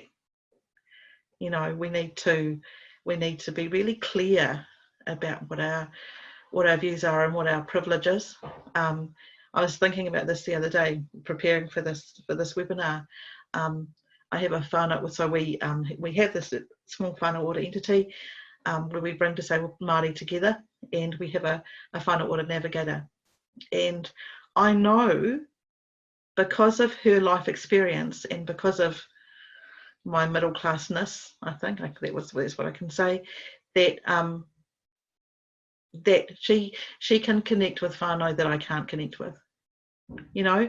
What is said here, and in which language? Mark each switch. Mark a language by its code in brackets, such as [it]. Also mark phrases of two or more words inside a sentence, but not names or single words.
[en] You know, we need to be really clear about what our views are and what our privilege is. I was thinking about this the other day, preparing for this webinar. I have a whānau, so we have this small [mi] whānau ora [en] entity where we bring disabled Māori together, and we have a [mi] whānau ora [en] navigator. And I know, because of her life experience and because of my middle classness, I think that's what I can say, that that she can connect with whānau that I can't connect with, you know.